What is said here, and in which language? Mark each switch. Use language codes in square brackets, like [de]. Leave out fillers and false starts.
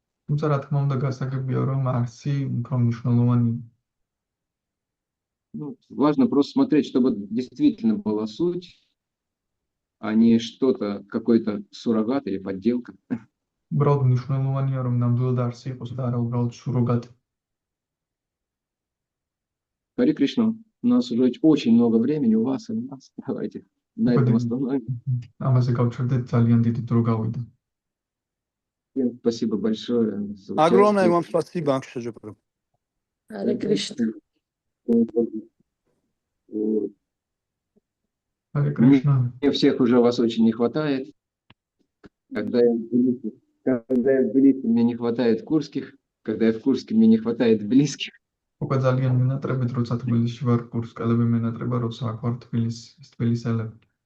[ka] თუმცა რა თქმა უნდა გასაგებია რომ არსი უფრო მნიშვნელოვანია. [ru] Ну, важно просто смотреть, чтобы действительно была суть, а не что-то, какой-то суррогат или подделка. [ka] უბრალოდ მნიშვნელოვანია რომ ნამდვილად არსი იყოს და არა უბრალოდ სუროგატი. [ru] Харе Кришна, у нас уже очень много времени, у вас и у нас. Давайте на этом остановимся. [ka] ამაზე გავჩერდეთ, ძალიან დიდი დრო გავიდა. [ru] Всем спасибо большое за Огромное участие. вам спасибо, Акшаджа Прабху. Харе Кришна. Вот. Харе Кришна. Мне всех уже вас очень не хватает. Когда я в Тбилиси, мне не хватает курских. Когда я в Курске, мне не хватает близких. [ka] უკვე ძალიან მინატრებით როცა თბილისში ვარ, კურსკელები მინატრება როცა აქ ვარ თბილისელები.